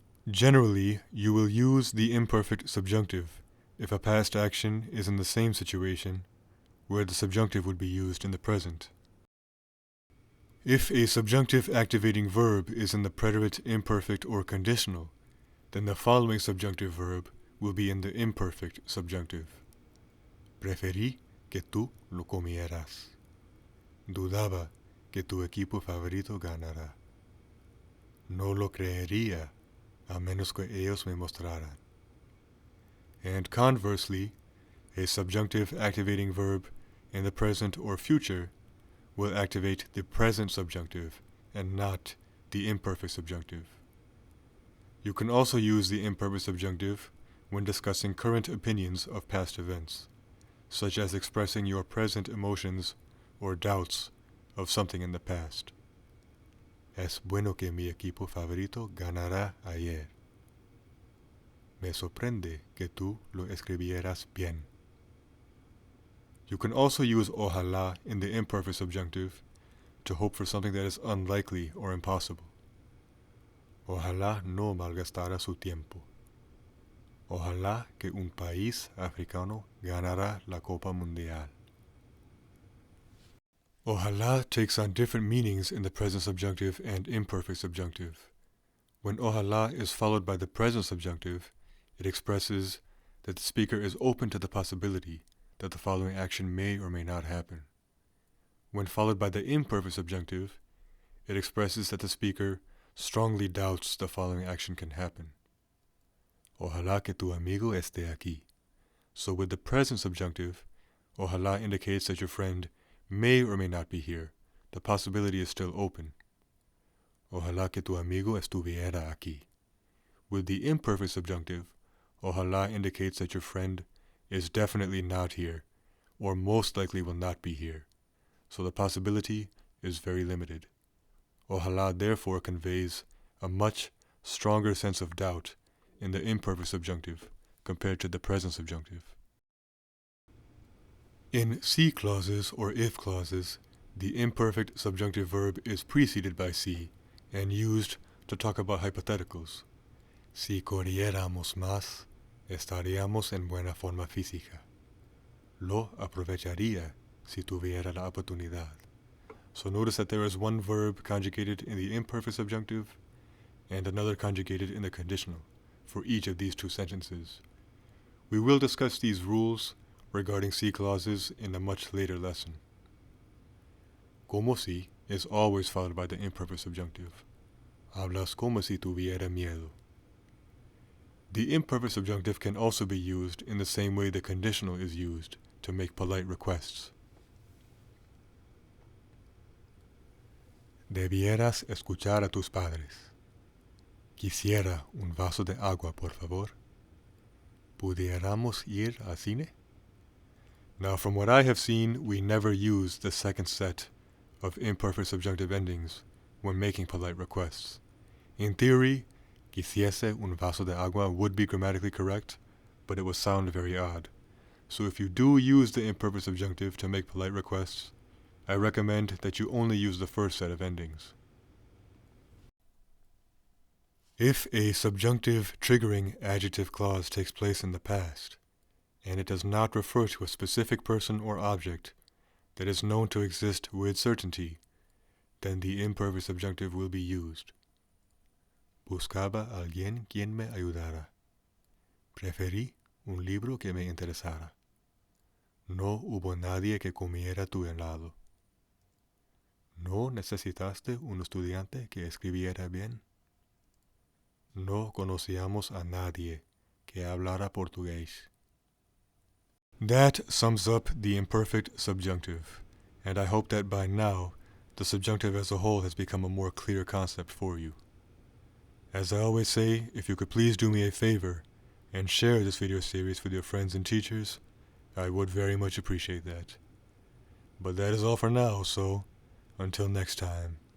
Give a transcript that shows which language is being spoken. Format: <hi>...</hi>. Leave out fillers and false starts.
<en>Generally, you will use the imperfect subjunctive if a past action is in the same situation where the subjunctive would be used in the present. If a subjunctive activating verb is in the preterite imperfect or conditional, then the following subjunctive verb will be in the imperfect subjunctive.</en> <es>Preferí que tú lo comieras. Dudaba que tu equipo favorito ganará. No lo creería a menos que ellos me mostraran.</es> <en>And conversely, a subjunctive activating verb in the present or future will activate the present subjunctive and not the imperfect subjunctive. You can also use the imperfect subjunctive when discussing current opinions of past events, such as expressing your present emotions or doubts of something in the past.</en> <es>Es bueno que mi equipo favorito ganará ayer. Me sorprende que tú lo escribieras bien.</es> <en>You can also use ojalá in the imperfect subjunctive to hope for something that is unlikely or impossible.</en> <es>Ojalá no malgastara su tiempo. Ojalá que un país africano ganara la Copa Mundial.</es> <en>Ojalá takes on different meanings in the present subjunctive and imperfect subjunctive. When ojalá is followed by the present subjunctive, it expresses that the speaker is open to the possibility that the following action may or may not happen. When followed by the imperfect subjunctive, it expresses that the speaker strongly doubts the following action can happen.</en> <es>Ojalá que tu amigo esté aquí.</es> <en>So with the present subjunctive, ojalá indicates that your friend may or may not be here. The possibility is still open.</en> <es>Ojalá que tu amigo estuviera aquí.</es> <en>With the imperfect subjunctive, ojalá indicates that your friend is definitely not here, or most likely will not be here. So the possibility is very limited. Ojalá therefore conveys a much stronger sense of doubt in the imperfect subjunctive compared to the present subjunctive. In si clauses or if clauses, the imperfect subjunctive verb is preceded by si and used to talk about hypotheticals.</en> <es>Si corriéramos más, estaríamos en buena forma física. Lo aprovecharía si tuviera la oportunidad.</es> <en>So notice that there is one verb conjugated in the imperfect subjunctive and another conjugated in the conditional for each of these two sentences. We will discuss these rules regarding si clauses in a much later lesson. Como si is always followed by the imperfect subjunctive.</en> <es>Hablas como si tuviera miedo.</es> <en>The imperfect subjunctive can also be used in the same way the conditional is used to make polite requests.</en> <es>Debieras escuchar a tus padres. Quisiera un vaso de agua, por favor. ¿Pudiéramos ir al cine?</es> <en>Now, from what I have seen, we never use the second set of imperfect subjunctive endings when making polite requests. In theory,</en> <es>quisiese un vaso de agua</es> <en>would be grammatically correct, but it would sound very odd. So if you do use the imperfect subjunctive to make polite requests, I recommend that you only use the first set of endings. If a subjunctive triggering adjective clause takes place in the past, and it does not refer to a specific person or object that is known to exist with certainty, then the imperfect subjunctive will be used.</en> <es>Buscaba a alguien quien me ayudara. Preferí un libro que me interesara. No hubo nadie que comiera tu helado. ¿No necesitaste un estudiante que escribiera bien? No conocíamos a nadie que hablara portugués.</es> <en>That sums up the imperfect subjunctive, and I hope that by now the subjunctive as a whole has become a more clear concept for you. As I always say, if you could please do me a favor and share this video series with your friends and teachers, I would very much appreciate that. But that is all for now, so until next time.</en>